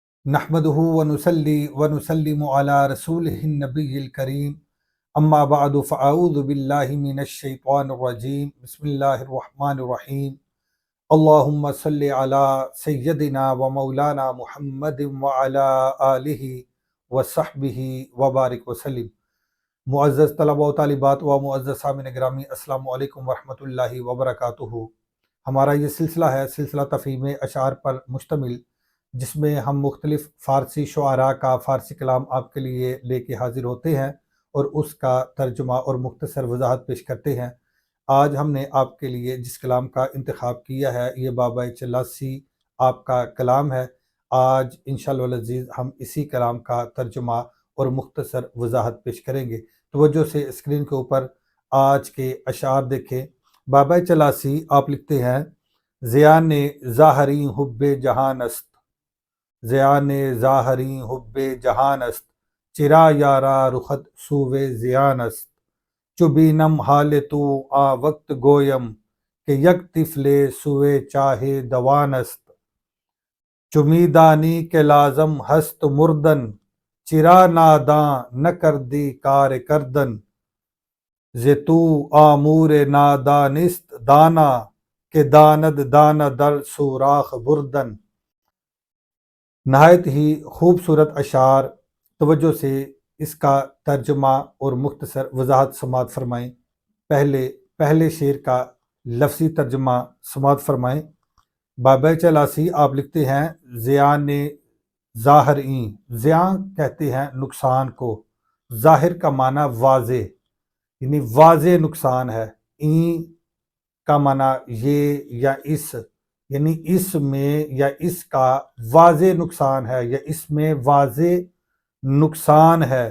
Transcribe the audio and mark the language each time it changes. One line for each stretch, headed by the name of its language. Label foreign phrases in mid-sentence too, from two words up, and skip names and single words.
Arabic: نحمده ونصلي ونسلم على رسوله النبي الكريم اما بعد فاعوذ بالله من الشيطان الرجيم بسم الله الرحمن الرحيم اللهم صل على سيدنا ومولانا محمد وعلى آله وصحبه وبارک وسلم۔
Urdu: معزز طلباء و طالبات و معزز سامعین گرامی،
Arabic: السلام علیکم ورحمۃ اللہ وبرکاتہ۔
Urdu: ہمارا یہ سلسلہ ہے سلسلہ تفہیم اشعار پر مشتمل، جس میں ہم مختلف فارسی شعراء کا فارسی کلام آپ کے لیے لے کے حاضر ہوتے ہیں اور اس کا ترجمہ اور مختصر وضاحت پیش کرتے ہیں۔ آج ہم نے آپ کے لیے جس کلام کا انتخاب کیا ہے یہ بابا چلاسی آپ کا کلام ہے۔ آج
Arabic: انشاءاللہ العزیز
Urdu: ہم اسی کلام کا ترجمہ اور مختصر وضاحت پیش کریں گے۔ توجہ سے اسکرین کے اوپر آج کے اشعار دیکھیں۔
Persian: بابا چلاسی
Urdu: آپ لکھتے ہیں:
Persian: زیان ظاہری حب جہان است، زیان ظاہری حب جہان است، چرا یارا رخت سوے زیان است، چو بینم حال تو آ وقت گویم کہ یک طفل سوے چاہے دوان است، چو میدانی کے لازم ہست مردن، چرا ناداں نہ کردی کار کردن، ز تو آمور نادانست دانا، کہ داند دانا در سوراخ بردن۔
Urdu: نہایت ہی خوبصورت اشعار، توجہ سے اس کا ترجمہ اور مختصر وضاحت سماعت فرمائیں۔ پہلے شعر کا لفظی ترجمہ سماعت فرمائیں۔ بابا چلاسی آپ لکھتے ہیں:
Persian: زیان ظاہر،
Urdu: زیان کہتے ہیں نقصان کو، ظاہر کا معنی واضح، یعنی واضح نقصان ہے، این کا معنی یہ یا اس، یعنی اس میں یا اس کا واضح نقصان ہے یا اس میں واضح نقصان ہے۔